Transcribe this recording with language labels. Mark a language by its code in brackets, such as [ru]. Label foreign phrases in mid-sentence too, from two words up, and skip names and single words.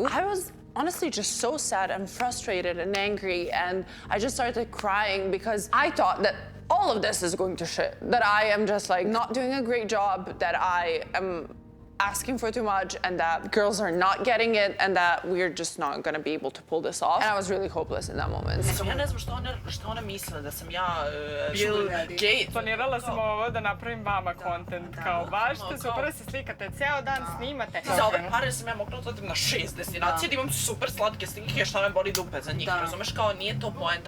[en] I was honestly just so sad and frustrated and angry, and I just started crying because I thought that all of this is going to shit, that I am just like not doing a great job, that I am asking for too much, and that girls are not getting it, and that we're just not gonna be able to pull this off. And I was really hopeless in that moment. [sr] Ja ne znam što ona misle, da sam ja Bill Gates. Planirala sam ovo da napravim vama kontent, kao baš te super da se slikate, ceo dan snimate. Za ove pare sam ja mogla da odim na 6 destinacije, da imam super slatke slike, šta me boli dupe za njih, razumeš, kao nije to point.